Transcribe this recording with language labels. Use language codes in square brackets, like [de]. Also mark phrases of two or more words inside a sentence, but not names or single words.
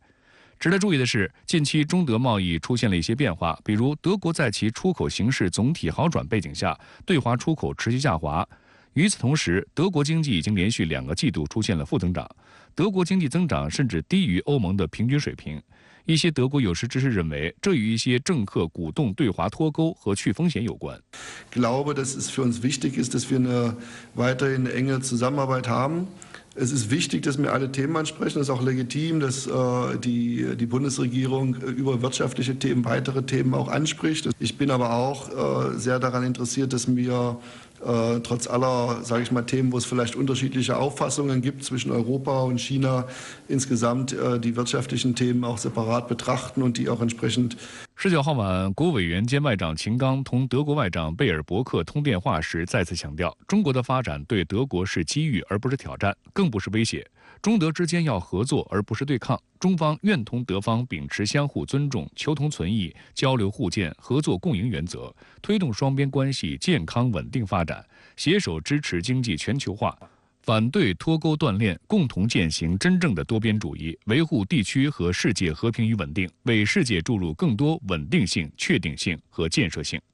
[zh] 值得注意的是，近期中德贸易出现了一些变化，比如德国在其出口形势总体好转背景下，对华出口持续下滑。与此同时，德国经济已经连续2个季度出现了负增长，德国经济增长甚至低于欧盟的平均水平。一些德国有识之士认为，这与一些政客鼓动对华脱钩和去风险有关。 [de] Ich glaube, dass es für uns wichtig ist, dass wir eine weiterhin enge Zusammenarbeit haben. Es ist wichtig, dass wir alle Themen ansprechen. Es ist auch legitim, dass die Bundesregierung über wirtschaftliche Themen, weitere Themen auch anspricht. Ich bin aber auch sehr daran interessiert, dass wir trotz aller, sage ich mal, Themen, wo es vielleicht unterschiedliche Auffassungen gibt zwischen Europa und China, insgesamt die wirtschaftlichen Themen auch separat betrachten und die auch entsprechend。 [zh] 19 号晚，国务委员兼外长秦刚同德国外长贝尔伯克通电话时再次强调，中国的发展对德国是机遇而不是挑战，更不是威胁。中德之间要合作而不是对抗，中方愿同德方秉持相互尊重、求同存异、交流互鉴、合作共赢原则，推动双边关系健康稳定发展，携手支持经济全球化，反对脱钩断链，共同践行真正的多边主义，维护地区和世界和平与稳定，为世界注入更多稳定性、确定性和建设性。